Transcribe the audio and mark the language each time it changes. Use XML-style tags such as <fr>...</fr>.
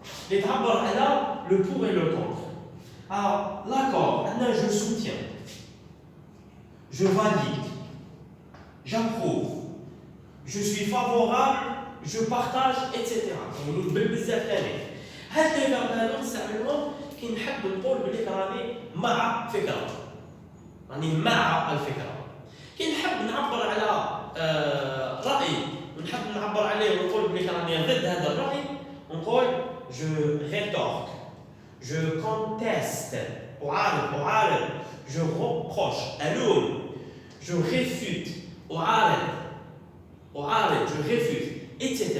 <ar>اللي تعبر على لو بور اي لو كونتر.</ar> <fr>Alors, l'accord,</fr> <ar>عندنا</ar> <fr>je soutiens, je valide, j'approuve, je suis favorable, je partage, etc.</fr> <ar>يعني بزاف ثاني. هاد لي فيرب هادو نستعملهم كي نحب نقول بلي راني مع فكرة. راني مع الفكرة. كي نحب نعبر على رأي ونحب نعبر عليه ونقول بلي راني ضد هذا الرأي ونقول</ar> <fr>je rétorque, je conteste,</fr> <ar>أعارض,</ar> <fr>je reproche,</fr> <ar>ألوم,</ar> <fr>je réfute,</fr> <ar>أعارض,</ar> <fr>je réfute, etc.</fr>